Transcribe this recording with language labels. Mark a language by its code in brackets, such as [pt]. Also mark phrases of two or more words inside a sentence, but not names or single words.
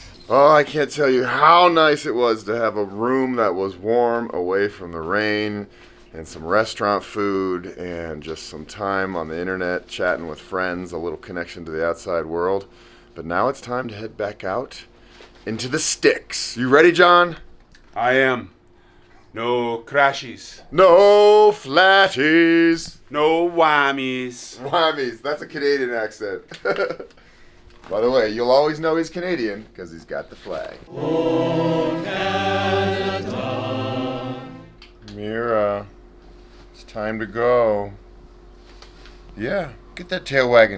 [en] Oh, I can't tell you how nice it was to have a room that was warm, away from the rain, and some restaurant food, and just some time on the internet chatting with friends, a little connection to the outside world. But now it's time to head back out into the sticks. You ready, John? I am. No crashies. No flatties. No whammies. Whammies, that's a Canadian accent. By the way, you'll always know he's Canadian because he's got the flag. Oh, Canada. Mira, it's time to go. Yeah, get that tail wagging.